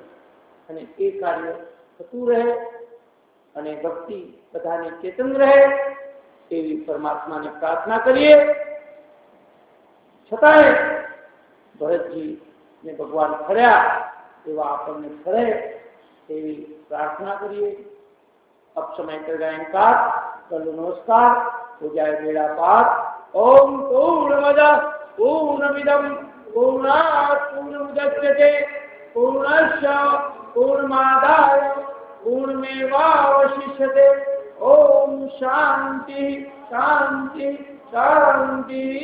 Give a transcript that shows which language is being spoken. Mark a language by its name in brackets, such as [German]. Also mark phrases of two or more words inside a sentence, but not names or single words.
[Gujarati] અને એ કાર્ય થતું રહે અને ભક્તિ બધાને ચેતન રહે એવી પરમાત્માને પ્રાર્થના કરીએ. છતાંય ભરતજીને ભગવાન ફર્યા એવા આપણને ફરે એવી પ્રાર્થના કરીએ. [Hindi] अब समय कर गायनकार कल नमस्कार हो जाए बेड़ा पार. [Sanskrit] ओम पूर्णमद पूर्णमिदं पूर्णात् पूर्णमुदच्यते पूर्णस्य पूर्णमादाय पूर्णमेवावशिष्यते. ओम शांति शांति शांति.